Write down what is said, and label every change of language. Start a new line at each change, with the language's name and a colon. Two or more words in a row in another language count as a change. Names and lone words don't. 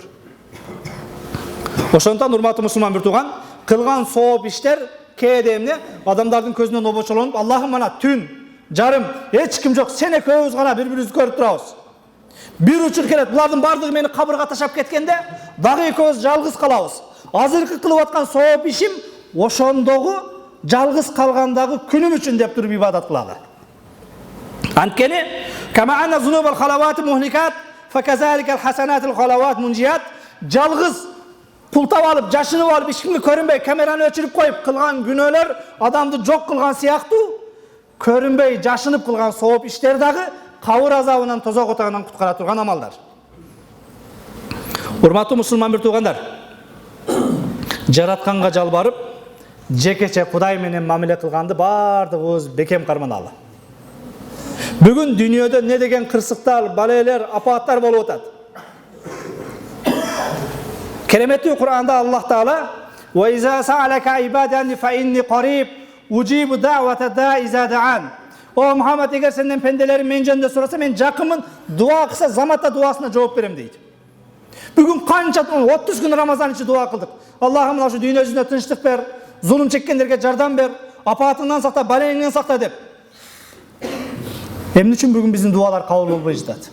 Kyrgyz: Ошондуктан урматтуу мусулман бир тууган, кылган сооп иштер кээде эмне адамдардын көзүнөн обочолонуп, Аллахым мана түн, жарым, эч ким жок, сен экөөбүз гана бири-бирибизди көрүп турабыз. Бир учур келет, булардын бардыгы мени кабырга ташап кеткенде, дагы экөөбүз жалгыз калабыз. Азыркы кылып аткан сооп ишим ошондогу жалгыз калгандагы күнүм үчүн деп туруп ибадат кылалы.
Arabic: Анткени كما أن ذنوب الخلوات مهلكات فكذلك الحسنات الخلوات منجيات.
Kyrgyz: Жалгыз пултап алып, жашынып алып, эч кимге көрүнбөй, камераны өчүрүп коюп кылган күнөөлөр адамды жок кылган сыяктуу, көрүнбөй, жашынып кылган сооп иштер дагы кабыр азабынан, тозок отагынан куткара турган амалдар. Урматтуу мусулман бир туугандар, жаратканга жалбарып, жекече Кудай менен мамиле кылганды бардыгыбыз бекем карманалы. Бүгүн дүйнөдө не деген кырсыктар, балелер, апааттар болуп атат. Кереметтүү Кур'анда
Arabic: Аллах Таала "وإذا سألك عبادي فإني قريب أجيب دعوة الداع إذا دعان."
Kyrgyz: О Мухаммад, егер сенден пенделерим мен жөнүндө сураса, мен жакынмын, дуа кылса заматта дуасына жооп берем дейт. Бүгүн канча 30 күн Рамазан ичи дуа кылдык. Аллахым мына ушу дүйнө жүзүнө тынчтык бер, зулум чеккендерге жардам бер, апаатыңдан сакта, балеңден сакта деп. Эмне үчүн бүгүн биздин дуалар кабыл болбой жатат?